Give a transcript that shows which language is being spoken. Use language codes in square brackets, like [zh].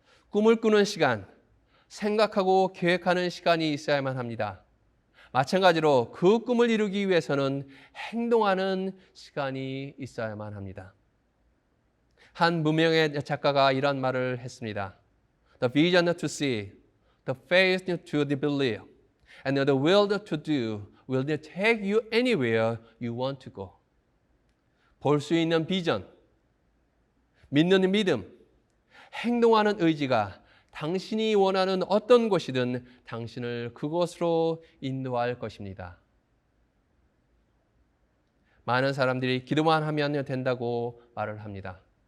[ko] 꿈을 꾸는 시간, 생각하고 계획하는 시간이 있어야만 합니다. 마찬가지로 그 꿈을 이루기 위해서는 행동하는 시간이 있어야만 합니다. 한 무명의 작가가 이런 말을 했습니다. [en] The vision to see, the faith to believe, and the will to do will take you anywhere you want to go. [ko] 볼 수 있는 비전, 믿는 믿음, 행동하는 의지가 당신이 원하는 어떤 곳이든 당신을 그곳으로 인도할 것입니다. 많은 사람들이 기도만 하면 된다고 말을 합니다.